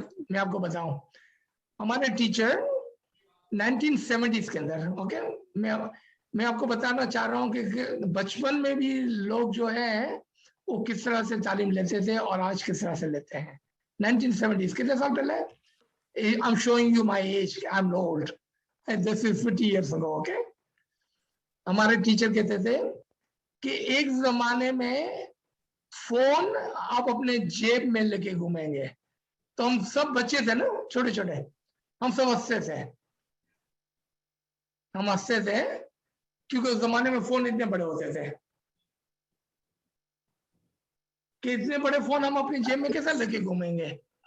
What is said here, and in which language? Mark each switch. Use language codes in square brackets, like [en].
[hi] मैं आपको बताऊं, हमारे टीचर 1970s के अंदर, ओके, मैं आपको बताना चाह रहा हूँ कि बचपन में भी लोग जो है वो किस तरह से तालीम लेते थे और आज किस तरह से लेते हैं। 1970s कितने साल पहले? [en] I'm showing you my age, I'm old, and this is 50 years ago, okay? [hi] हमारे टीचर कहते थे कि एक जमाने में फोन आप अपने जेब में लेके घूमेंगे, तो हम सब बच्चे थे ना, छोटे छोटे, हम सब हंसते थे, क्योंकि उस जमाने में फोन इतने बड़े होते थे कि इतने बड़े फोन हम अपनी जेब में कैसे लेके घूमेंगे।